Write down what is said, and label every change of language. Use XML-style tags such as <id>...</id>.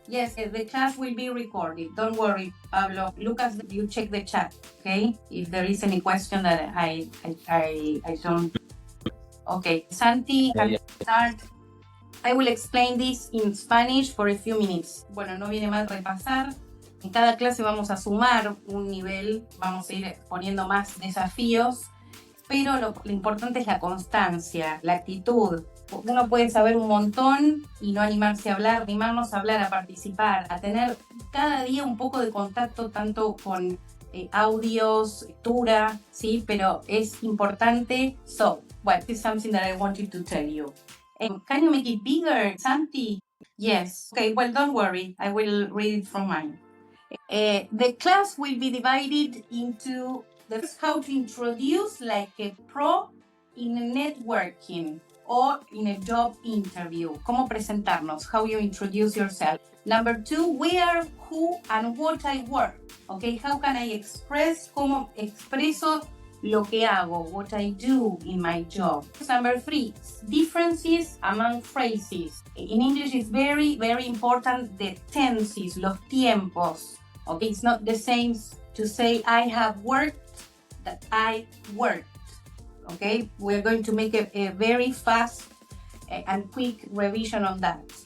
<en>Yes, the class will be recorded. Don't worry, Pablo. Lucas, you check the chat, okay? If there is any question that I don't. Okay, Santi, can you start? I will explain this in Spanish for a few minutes.</en> <es>Bueno, no viene mal repasar. En cada clase vamos a sumar un nivel, vamos a ir poniendo más desafíos, pero lo importante es la constancia, la actitud. Uno puede saber un montón y no animarse a hablar, animarnos a hablar, a participar, a tener cada día un poco de contacto tanto con audios, lectura, ¿sí? Pero es importante.</es> <en>So, well, this is something that I wanted to tell you. Can you make it bigger, Santi? Yes. Okay, well, don't worry. I will read it from mine. The class will be divided into how to introduce like a pro in networking. or in a job interview.</en> <es>¿Cómo presentarnos?</es> <en>How you introduce yourself. Number 2, where, who, and what I work. Okay, how can I express?</en> <es>¿Cómo expreso lo que hago?</es> <en>What I do in my job. Number 3, differences among phrases. In English, it's very, very important the tenses,</en> <es>los tiempos.</es> <en>Okay, it's not the same to say I have worked that I worked. Okay, we're going to make a very fast and quick revision on that.</en>